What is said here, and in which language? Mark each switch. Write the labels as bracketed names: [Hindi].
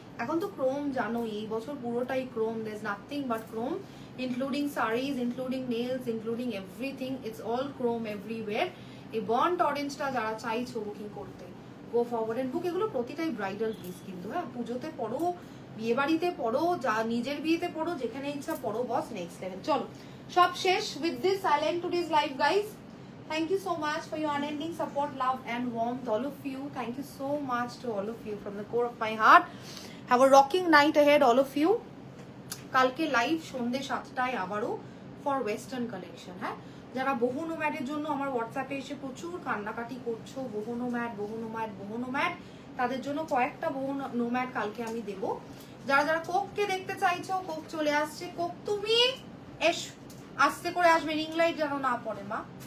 [Bangla] এখন তো ক্রোম জানো এই বছর পুরোটাই Chrome, [English] There is nothing but chrome, including saris, including nails, including everything, it's all chrome everywhere. [Bangla] এই বার্ন্ট অরেঞ্জটা যারা চাইছো বুকিং করতে, [English] go forward and book, [Bangla] এগুলো প্রতিটাই ব্রাইডাল পিস কিন্তু, হ্যাঁ পুজোতে পড়ো, বিয়ে বাড়িতে পড়ো, যা নিজের বিয়েতে পড়ো, যেখানে ইচ্ছা পড়ো, বস নেক্সট লেভেল। চলো সব শেষ। [English] With this I end today's live guys. Thank you so much for your unending support, love and warmth, all of you. Thank you so much to all of you from the core of my heart. Have a rocking night ahead, all of you. [Bangla] কালকে live সন্ধ্যে 7টায় আবারও for western collection. হ্যাঁ, যারা বহু নোম্যাডের জন্য আমার হোয়াটসঅ্যাপে এসে প্রচুর কান্নাকাটি করছো, বহু নোম্যাড, তাদের জন্য কয়েকটা বহু নোম্যাড কালকে আমি দেব। যারা যারা কোককে দেখতে চাইছো, কোক চলে আসছে। কোক তুমি এসো, আস্তে করে আসবে, রিং লাইট যেন না পড়ে মা।